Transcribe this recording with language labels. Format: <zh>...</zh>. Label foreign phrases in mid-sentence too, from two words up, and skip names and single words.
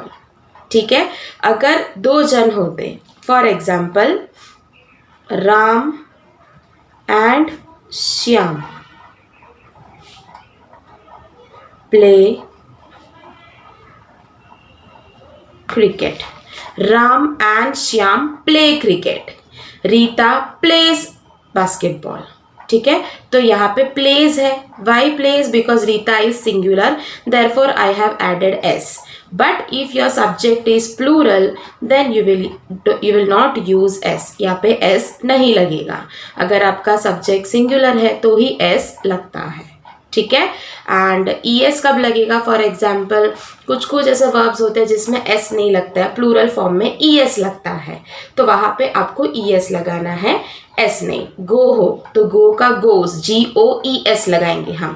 <hi>ठीक है, अगर 2 जन होते,</hi> <en>for example Ram and Shyam play cricket. Ram and Shyam play cricket. Rita plays basketball.</en> <hi>ठीक है, तो यहाँ पे plays है.</hi> <en>Why plays? Because Rita is singular. Therefore, I have added S. But if your subject is plural, then you will not use S.</en> <hi>यहाँ पे S नहीं लगेगा. अगर आपका subject singular है तो ही S लगता है. ठीक है, एंड ES कब लगेगा?</hi> <en>for example</en> <hi>कुछ ऐसे वर्ब्स होते हैं जिसमें S नहीं लगता है,</hi> <en>plural form</en> <hi>में ES लगता है, तो वहां पे आपको ES लगाना है, S नहीं. गो हो तो गो का गोस, GOES लगाएंगे हम.</hi>